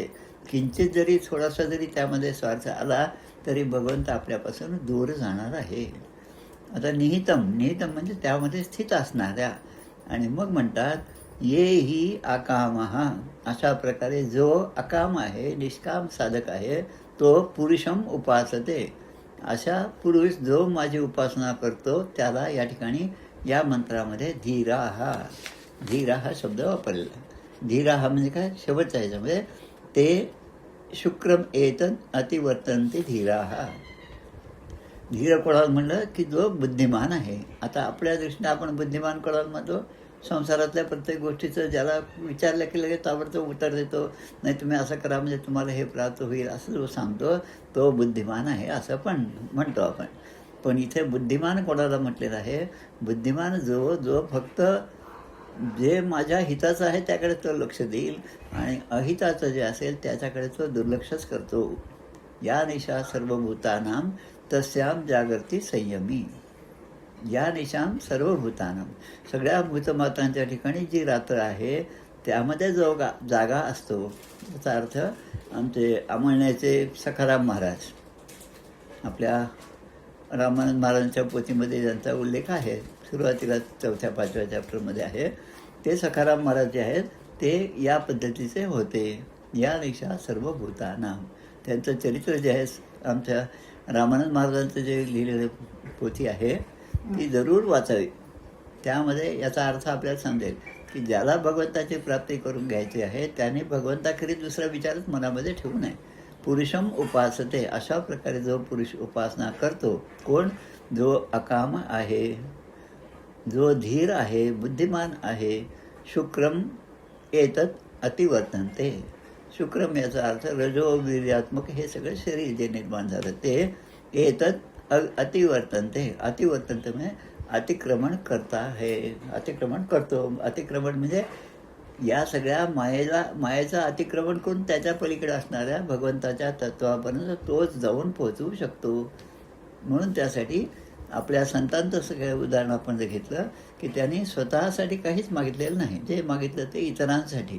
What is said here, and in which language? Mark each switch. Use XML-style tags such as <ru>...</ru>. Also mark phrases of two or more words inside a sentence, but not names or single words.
<mr>किंचित जरी थोडासा जरी त्यामध्ये स्वार्थ आला तरी भगवंत आपल्यापासून दूर जाणार आहे. आता निहितम म्हणजे त्यामध्ये स्थित असणाऱ्या. आणि मग म्हणतात</mr> <sa>ये ही अकामः,</sa> <mr>अशा प्रकारे जो अकाम आहे, निष्काम साधक आहे, तो</mr> <sa>पुरुषम उपासते.</sa> <mr>अशा पुरुष जो माझी उपासना करतो त्याला या ठिकाणी या मंत्रामध्ये धीरा हा शब्द वापरलेला. धीरा हा म्हणजे काय, शेवटचा ह्याच्यामध्ये ते</mr> <sa>शुक्रम एतन अतिवर्तन्ते धीराः.</sa> <mr>धीर कोणाला म्हणलं की जो बुद्धिमान आहे. आता आपल्या दृष्टीने आपण बुद्धिमान कोणाला म्हणतो, संसारातल्या प्रत्येक गोष्टीचं ज्याला विचारलं की लगेच ताबडतोब उत्तर देतो, नाही तुम्ही असं करा म्हणजे तुम्हाला हे प्राप्त होईल असं जो सांगतो तो बुद्धिमान आहे असं पण म्हणतो आपण. पण इथे बुद्धिमान कोणाला म्हटलेलं आहे, बुद्धिमान जो फक्त जे माझ्या हिताचं आहे त्याकडे तो लक्ष देईल आणि अहिताचं जे असेल त्याच्याकडे तो दुर्लक्षच करतो.</mr> <sa>या निशा सर्वभूतानां तस्यां जागर्ती संयमी. या निशाम सर्वभूतानां,</sa> <mr>सगळ्या भूतमातांच्या ठिकाणी जी रात्र आहे त्यामध्ये जो जागा असतो. याचा अर्थ आमचे अमळण्याचे सखाराम महाराज, आपल्या रामानंद महाराजांच्या पोथीमध्ये ज्यांचा उल्लेख आहे, सुरुवातीला 4-5व्या चॅप्टरमध्ये आहे, ते सखाराम महाराज जे आहेत ते या पद्धतीचे होते.</mr> <sa>या निशा सर्वभूतानां.</sa> <mr>त्यांचं चरित्र जे आहे, आमच्या रामानंद महाराजांचं जे लिहिलेलं पोथी आहे ती जरूर वाचावी. त्यामध्ये याचा अर्थ आपल्याला समजेल की ज्याला भगवंताची प्राप्ती करून घ्यायची आहे त्याने भगवंताखेरीज दुसरा विचारच मनामध्ये ठेवू नये.</mr> <sa>पुरुषम उपासते,</sa> <mr>अशा प्रकारे जो पुरुष उपासना करतो, कोण? जो अकाम आहे, जो धीर आहे, बुद्धिमान आहे.</mr> <sa>शुक्रम एतत् अतिवर्तनते.</sa> <mr>शुक्रम याचा अर्थ रजोवीर्यात्मक हे सगळं शरीर जे निर्माण झालं ते</mr> <sa>एतत् अतिवर्तनते.</sa> <mr>अतिवर्तनते म्हणजे अतिक्रमण करता आहे, अतिक्रमण करतो. अतिक्रमण म्हणजे या सगळ्या मायेचं अतिक्रमण करून त्याच्या पलीकडे असणाऱ्या भगवंताच्या तत्वापर्यंत तोच जाऊन पोहोचवू शकतो. म्हणून त्यासाठी आपल्या संतांचं सगळं उदाहरण आपण जर घेतलं की त्यांनी स्वतःसाठी काहीच मागितलेलं नाही, जे मागितलं ते इतरांसाठी.</mr>